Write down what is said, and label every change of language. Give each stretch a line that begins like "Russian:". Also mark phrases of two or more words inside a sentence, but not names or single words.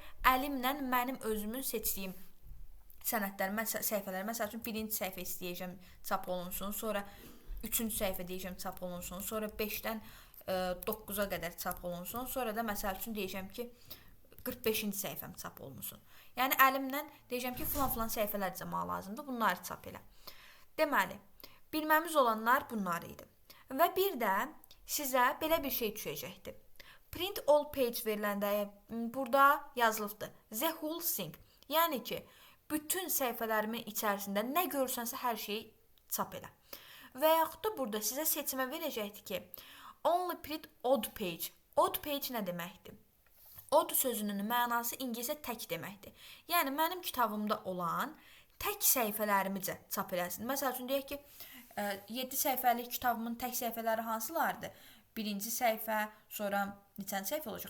Azerbaijani: Əlimlə mənim özümün seçdiyim sənədlər, səhifələr, məsəl üçün birinci səhifə istəyəcəm çap olunsun, sonra üçüncü səhifə deyəcəm çap olunsun, sonra 5-dən 9-a qədər çap olunsun. Sonra da məsəl üçün deyəcəm ki, 45-ci səhifəm çap olunsun. Yəni əlimlə deyəcəm ki, filan səhifələr cəma lazımdır, bunları çap elə. Deməli, bilməmiz olanlar bunlar idi. Və bir də sizə belə bir şey düşəcəkdir.
English: Print all page
Azerbaijani: veriləndə burada yazılıbdır.
English: The whole thing.
Azerbaijani: Yəni ki, bütün səhifələrimin içərisində nə görürsənsə hər şeyi çap elə. Və yaxud da burada sizə seçimə verəcəkdir ki,
English: only print odd page. Odd page
Azerbaijani: nə deməkdir? Odd sözünün mənası ingiliscə tək deməkdir. Yəni, mənim kitabımda olan tək səhifələrimi çap eləsin. Məsəl üçün, deyək ki, 7 səhifəlik kitabımın tək səhifələri hansılardır? Birinci səhifə, sonra neçənci səhifə olacaq?